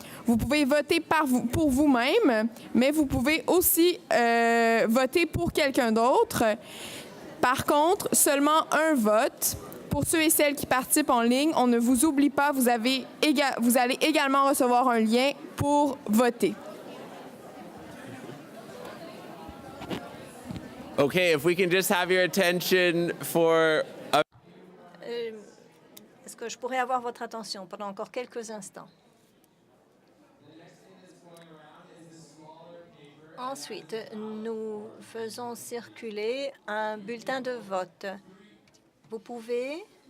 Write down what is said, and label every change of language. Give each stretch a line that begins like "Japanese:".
French: Vous pouvez voter pour vous-même, mais vous pouvez aussi voter pour quelqu'un d'autre. Par contre, seulement un vote. Pour ceux et celles qui participent en ligne, on ne vous oublie pas, vous allez également recevoir un lien pour voter.
English: Okay, if we can just have your attention for
French: Est-ce que je pourrais avoir votre attention pendant encore quelques instants? Ensuite, nous faisons circuler un bulletin de vote. Vous pouvez...